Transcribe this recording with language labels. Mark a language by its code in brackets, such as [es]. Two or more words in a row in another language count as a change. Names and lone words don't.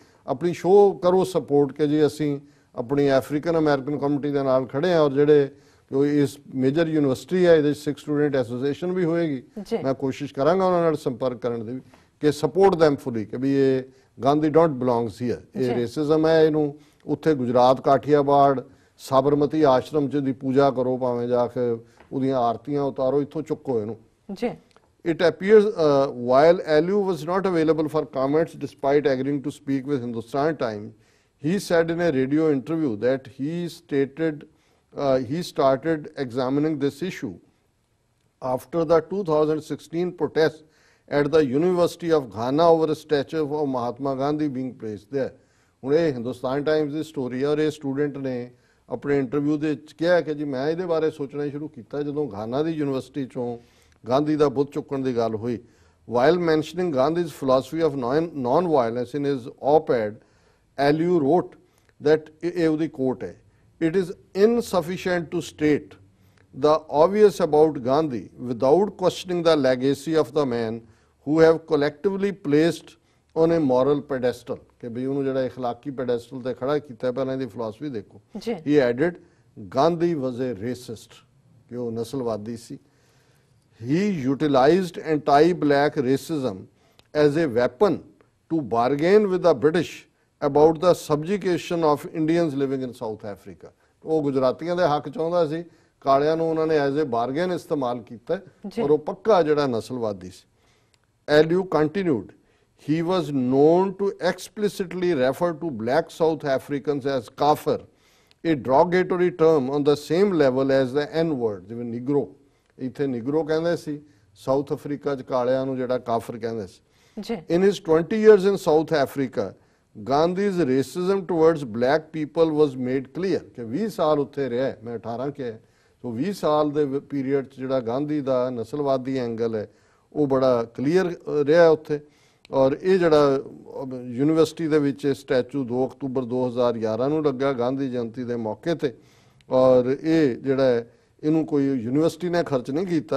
[pa] ਆਪਣੀ ਸ਼ੋਅ ਕਰੋ ਸਪੋਰਟ ਕਿ ਜੀ ਅਸੀਂ ਆਪਣੀ [en] African American community [pa] ਦੇ ਨਾਲ ਖੜੇ ਹਾਂ, ਔਰ ਜਿਹੜੇ ਇਸ [en] major university [pa] ਹੈ ਇਹਦੇ ਸਿੱਖ ਸਟੂਡੈਂਟ ਐਸੋਸੀਏਸ਼ਨ ਵੀ ਹੋਏਗੀ, ਮੈਂ ਕੋਸ਼ਿਸ਼ ਕਰਾਂਗਾ ਉਹਨਾਂ ਨਾਲ ਸੰਪਰਕ ਕਰਨ ਦੀ ਵੀ ਕਿ [en] support them fully [pa] ਕਿ ਵੀ ਇਹ ਗਾਂਧੀ [en] don't belongs here, [pa] ਇਹ ਰੇਸਿਜ਼ਮ ਹੈ, ਇਹਨੂੰ ਉੱਥੇ ਗੁਜਰਾਤ ਕਾਠੀਆਵਾੜ ਸਾਬਰਮਤੀ ਆਸ਼ਰਮ 'ਚ ਦੀ ਪੂਜਾ ਕਰੋ, ਭਾਵੇਂ ਜਾ ਕੇ ਉਹਦੀਆਂ ਆਰਤੀਆਂ ਉਤਾਰੋ, ਇੱਥੋਂ ਚੁੱਕੋ ਇਹਨੂੰ। [en] It appears while Aliu was not available for comments despite agreeing to speak with Hindustan Times, he said in a radio interview that he started examining this issue after the 2016 protests at the University of Ghana over a statue of Mahatma Gandhi being placed there. [pa] ਹੁਣ ਇਹ ਹਿੰਦੁਸਤਾਨ ਟਾਈਮਸ ਦੀ ਸਟੋਰੀ ਹੈ, ਔਰ ਇਹ ਸਟੂਡੈਂਟ ਨੇ ਆਪਣੇ ਇੰਟਰਵਿਊ ਦੇ ਵਿੱਚ ਕਿਹਾ ਕਿ ਜੀ ਮੈਂ ਇਹਦੇ ਬਾਰੇ ਸੋਚਣਾ ਸ਼ੁਰੂ ਕੀਤਾ ਜਦੋਂ ਘਾਨਾ ਦੀ ਯੂਨੀਵਰਸਿਟੀ ਚੋਂ ਗਾਂਧੀ ਦਾ ਬੁੱਤ ਚੁੱਕਣ ਦੀ ਗੱਲ ਹੋਈ। [en] While mentioning Gandhi's philosophy of non-violence in his op-ed, Aliu wrote that [pa] ਇਹ ਉਹਦੀ ਕੋਟ ਹੈ, [en] it is insufficient to state the obvious about Gandhi without questioning the legacy of the men who have collectively placed on a moral pedestal, [pa] ਕਿ ਵੀ ਉਹਨੂੰ ਜਿਹੜਾ ਇਖਲਾਕੀ ਪੈਡੈਸਟਲ ਤੇ ਖੜਾ ਕੀਤਾ, ਪਹਿਲਾਂ ਇਹਦੀ ਫਿਲਾਸਫੀ ਦੇਖੋ। [en] He added, Gandhi was a racist, [pa] ਕਿ ਉਹ ਨਸਲਵਾਦੀ ਸੀ। [en] He utilized anti-black racism as a weapon to bargain with the British about the subjugation of Indians living in South Africa। [pa] ਉਹ ਗੁਜਰਾਤੀਆਂ ਦੇ ਹੱਕ ਚਾਹੁੰਦਾ ਸੀ, ਕਾਲਿਆਂ ਨੂੰ ਉਹਨਾਂ ਨੇ [en] as a bargain [pa] ਇਸਤੇਮਾਲ ਕੀਤਾ, ਔਰ ਉਹ ਪੱਕਾ ਜਿਹੜਾ ਨਸਲਵਾਦੀ ਸੀ। [en] Aliu continued, he was known to explicitly refer to black South Africans as kafir, a derogatory term on the same level as the N-word, [pa] ਜਿਵੇਂ ਨਿਗਰੋ, ਇੱਥੇ ਨਿਗਰੋ ਕਹਿੰਦੇ ਸੀ, ਸਾਊਥ ਅਫਰੀਕਾ 'ਚ ਕਾਲਿਆਂ ਨੂੰ ਜਿਹੜਾ ਕਾਫਰ ਕਹਿੰਦੇ ਸੀ। [en] In his 20 years in South Africa, Gandhi's racism towards black people was made clear, [pa] ਕਿ 20 ਸਾਲ ਉੱਥੇ ਰਿਹਾ, ਮੈਂ 18 ਕਿਹਾ, ਸੋ 20 ਸਾਲ ਦੇ ਪੀਰੀਅਡ 'ਚ ਜਿਹੜਾ ਗਾਂਧੀ ਦਾ ਨਸਲਵਾਦੀ ਐਂਗਲ ਹੈ ਉਹ ਬੜਾ ਕਲੀਅਰ ਰਿਹਾ ਉੱਥੇ। ਔਰ ਇਹ ਜਿਹੜਾ ਯੂਨੀਵਰਸਿਟੀ ਦੇ ਵਿੱਚ ਸਟੈਚੂ 2 ਅਕਤੂਬਰ 2011 ਨੂੰ ਲੱਗਾ ਗਾਂਧੀ ਜਯੰਤੀ ਦੇ ਮੌਕੇ ਤੇ, ਔਰ ਇਹ ਜਿਹੜਾ ਇਹਨੂੰ ਕੋਈ ਯੂਨੀਵਰਸਿਟੀ ਨੇ ਖਰਚ ਨਹੀਂ ਕੀਤਾ।